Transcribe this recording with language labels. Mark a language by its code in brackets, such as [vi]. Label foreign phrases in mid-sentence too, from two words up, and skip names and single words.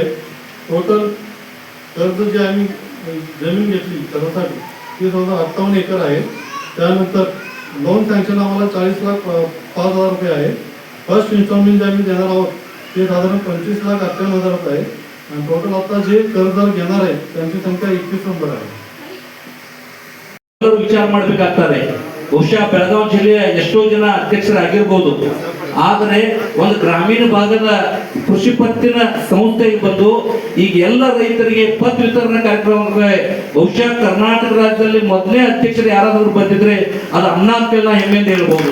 [mr] टोटल कर्ज जे आम्ही जमीन घेतली त्यासाठी ती जवळजवळ 58 एकर आहे. त्यानंतर [en] loan sanction [mr] आम्हाला 40,05,000 रुपये आहे. [en] first installment [mr] जे आम्ही देणार आहोत ते साधारण 25,58,000 रुपये आहे. आणि टोटल आता जे कर्जदार घेणार आहे त्यांची संख्या 21 नंबर आहे. [kn] ವಿಚಾರ ಮಾಡಬೇಕಾಗ್ತದೆ. ಬಹುಶಃ ಬೆಳಗಾವಿ ಜಿಲ್ಲೆಯ ಎಷ್ಟೋ ಜನ ಅಧ್ಯಕ್ಷರಾಗಿರ್ಬೋದು, ಆದರೆ ಒಂದು ಗ್ರಾಮೀಣ ಭಾಗದ ಕೃಷಿ ಪತ್ತಿನ ಸಂಸ್ಥೆಗೆ ಬಂದು ಈಗ ಎಲ್ಲ ರೈತರಿಗೆ ಪತ್ ವಿತರಣಾ ಕಾರ್ಯಕ್ರಮಕ್ಕೆ ಬಹುಶಃ ಕರ್ನಾಟಕ ರಾಜ್ಯದಲ್ಲಿ ಮೊದಲನೇ ಅಧ್ಯಕ್ಷರು ಯಾರಾದರೂ ಬಂದಿದ್ರೆ ಅದು ಅಣ್ಣ ಅಂತೇಳಿ ಹೆಮ್ಮೆಯಿಂದ ಹೇಳ್ಬೋದು.